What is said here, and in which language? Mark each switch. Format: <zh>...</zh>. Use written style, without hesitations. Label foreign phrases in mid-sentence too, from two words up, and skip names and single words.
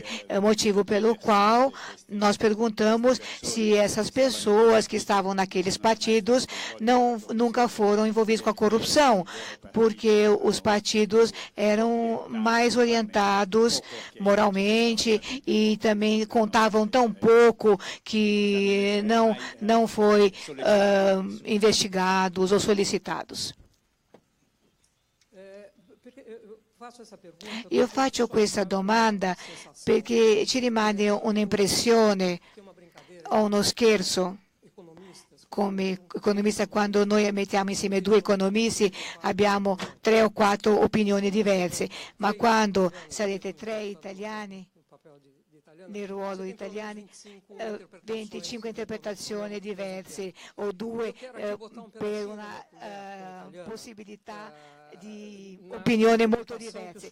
<pt>motivo pelo qual nós perguntamos se essas pessoas que estavam naqueles partidos nunca foram envolvidas com a corrupção, porque os partidos eram mais orientados moralmente e também contavam tão pouco que não foi investigados ou solicitados.</pt> <it>Io faccio questa domanda perché ci rimane un'impressione o uno scherzo. Come economista, quando noi mettiamo insieme 2 economisti abbiamo 3 o 4 opinioni diverse, ma quando sarete 3 italiani nel ruolo italiani, 25 interpretazioni diverse o 2 per una possibilità di opinioni molto diverse.</it>